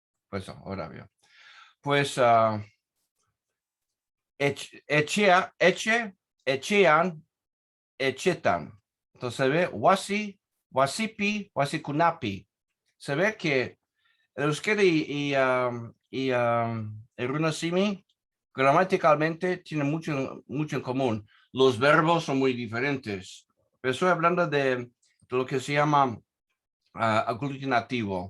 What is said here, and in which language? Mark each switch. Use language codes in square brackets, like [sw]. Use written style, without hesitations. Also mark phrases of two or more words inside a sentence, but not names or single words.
[es] Pues ahora veo. Pues [eu] echean, echetan. [es] Entonces se ve [qu] wasi, wasipi, wasikunapi. [es] Se ve que el euskera el runasimi gramaticalmente tienen mucho en común. Los verbos son muy diferentes. Pero estoy hablando de lo que se llama aglutinativo.